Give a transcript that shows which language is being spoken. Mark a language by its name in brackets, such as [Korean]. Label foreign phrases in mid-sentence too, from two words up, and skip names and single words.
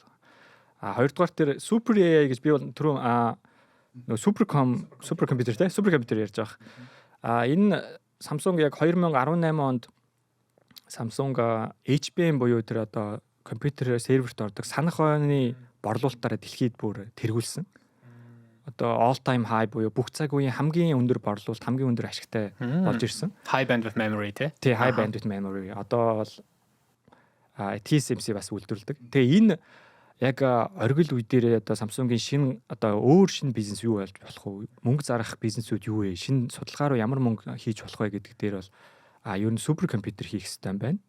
[Mongolian] Хоёрдугаар тэр Super AI гэж би бол түрүү супер компьютер ярьж байгаа. Энэ Samsung яг 2018 онд Samsung HBM буюу тэр одоо компьютер серверт ордог санах ойны борлуулалтаараа дэлхийд бүр тэргүүлсэн. Одоо [English] all time high [Mongolian] буюу бүх цаг үеийн хамгийн өндөр борлуулалт, хамгийн өндөр ашигтай болж ирсэн. [English] High bandwidth memory тий. High bandwidth memory. [Mongolian] Одоо бол TSMC бас үйлдвэрлэдэг. Тэгээ энэ яг оргил үе дээр одоо Samsung-ийн шинэ одоо өөр шинэ бизнес юу болж болох вэ? Мөнгө зарах бизнесүүд юу вэ? Шинэ судалгаа руу ямар мөнгө хийж болох вэ гэдэг дээр бол ер нь супер компьютер хийх хэрэгтэй юм байна.